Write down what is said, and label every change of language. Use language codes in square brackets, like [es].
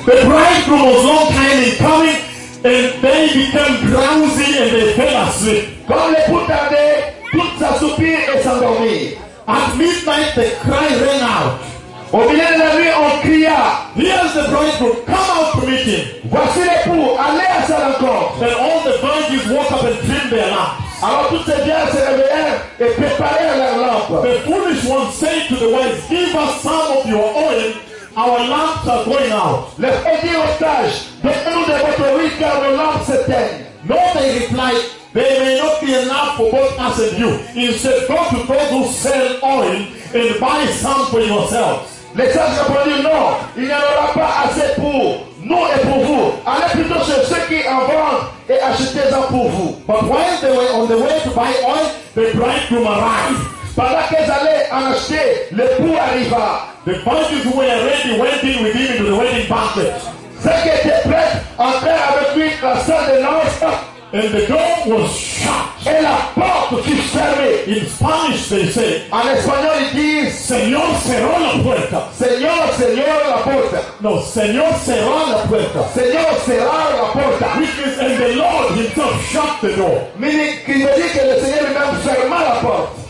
[en] The bridegroom was long time in coming, and they became drowsy and they fell asleep. [fr] Quand les époux tardaient, toutes s'assoupirent et s'endormirent. [en] At midnight, the cry rang out. [fr] Au milieu de la nuit, on cria. [en] Here's the bridegroom, come out to meet him. [fr] Voici l'époux, allez à sa rencontre. [en] And all the virgins woke up and trimmed their lamps. [fr] Alors toutes ces vierges se réveillèrent et préparèrent leurs lampes. [en] The foolish ones said to the wise, give us some of your oil, our lamps are going out. [fr] Les petits otages, donnez-nous de votre huile car nos lampes s'éteignent. [en] No, they replied. There may not be enough for both us and you. Instead, go to those who sell oil and buy some for yourselves. [fr] Les sages répondirent, non, il n'y en aura pas assez pour nous et pour vous. Allez plutôt chez ceux qui en vendent et achetez-en pour vous. [en] But while they were on the way to buy oil, the bridegroom arrived. [fr] Pendant qu'ils allaient en acheter, l'époux arriva. [en] The virgins who were ready went in with him into the wedding banquet. [fr] Ceux qui étaient prêts entrèrent avec lui dans la salle de noces. [en] And the door was shut. [fr] Et la porte fut fermée. [en] In Spanish they say, [fr] en espagnol ils disent, [es] Señor cerró la puerta. Señor cerró la puerta. No, Señor cerró la puerta. Señor cerró la puerta. [en] Is, and the Lord himself shut the door. [fr] Meaning, qui veut dire que le Seigneur lui-même ferma la porte.